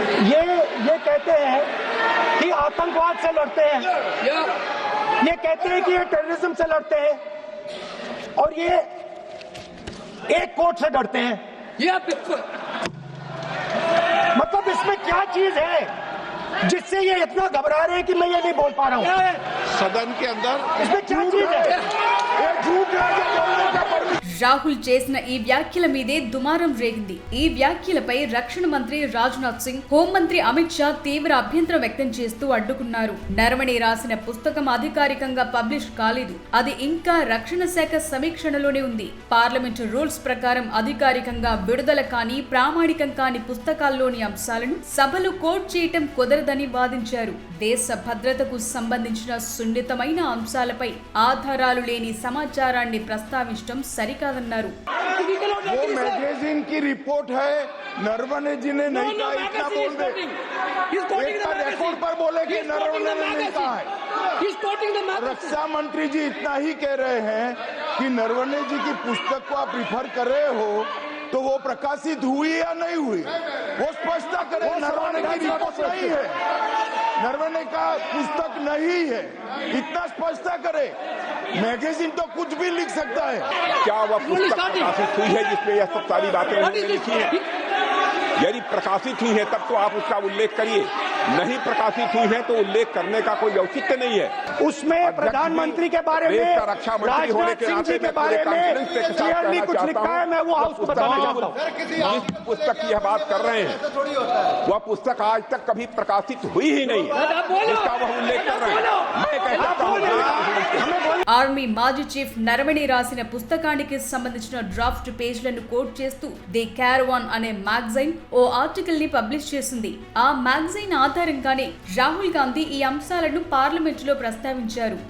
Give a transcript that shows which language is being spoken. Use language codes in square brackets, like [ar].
[hi] ये कहते हैं कि आतंकवाद से लड़ते हैं, ये कहते हैं कि ये टेररिज्म से लड़ते हैं, और ये एक कोर्ट से डरते हैं. मतलब इसमें क्या चीज है जिससे ये इतना घबरा रहे हैं कि मैं ये नहीं बोल पा रहा हूँ. सदन के अंदर इसमें क्या चीज है? ये झूठ है जो बोलने का परमिशन. [te] రాహుల్ చేసిన ఈ వ్యాఖ్యల మీదే దుమారం రేగింది. ఈ వ్యాఖ్యలపై రక్షణ మంత్రి రాజ్నాథ్ సింగ్, హోంమంత్రి అమిత్ షా తీవ్ర అభ్యంతరం వ్యక్తం చేస్తూ అడ్డుకున్నారు. నరవణే రాసిన పుస్తకం అధికారికంగా పబ్లిష్ కాలేదు. అది ఇంకా రక్షణ శాఖ సమీక్షణలోనే ఉంది. పార్లమెంటు రూల్స్ ప్రకారం అధికారికంగా విడుదల కాని, ప్రామాణికం కాని పుస్తకాల్లోని అంశాలను సభలో కోట్ చేయటం కుదరదని వాదించారు. దేశ భద్రతకు సంబంధించిన సున్నితమైన అంశాలపై ఆధారాలు లేని సమాచారాన్ని ప్రస్తావించడం సరికాదన్నారు. [hi] वो मैगजीन की रिपोर्ट है, नरवणे जी ने नहीं कहा. इतना बोल दे, एक रिकॉर्ड पर बोले कि नरवणे ने नहीं कहा है. रक्षा मंत्री जी इतना ही कह रहे हैं कि नरवणे जी की पुस्तक को आप रिफर कर रहे हो तो वो प्रकाशित हुई या नहीं हुई, वो स्पष्ट करें. नरवणे की रिपोर्ट नहीं है, नरवणे का पुस्तक नहीं है, इतना स्पष्ट करे. मैगजीन तो कुछ भी लिख सकता है. क्या वह पुस्तक प्रकाशित हुई है जिसमें यह सब सारी बातें लिखी है? यदि प्रकाशित हुई है तब तो आप उसका उल्लेख करिए. नहीं प्रकाशित हुई है तो उल्लेख करने का कोई औचित्य नहीं है। उसमें प्रधानमंत्री के बारे में, रक्षा मंत्री होने राजनाथ सिंह जी के बारे में क्लियरली कुछ लिखा है। मैं वो हाउस को बताना चाहता हूँ। जिस पुस्तक की यह बात कर रहे हैं वह पुस्तक आज तक कभी प्रकाशित हुई ही नहीं है, जिसका वह उल्लेख कर रहे हैं। मैं कह सकता हूँ [te] ఆర్మీ మాజీ చీఫ్ నరవణి రాసిన పుస్తకానికి సంబంధించిన డ్రాఫ్ట్ పేజ్లను కోట్ చేస్తూ ది క్యారవాన్ అనే మ్యాగజైన్ ఓ ఆర్టికల్ ని పబ్లిష్ చేసింది. ఆ మ్యాగజైన్ ఆధారంగానే రాహుల్ గాంధీ ఈ అంశాలను పార్లమెంటులో ప్రస్తావించారు.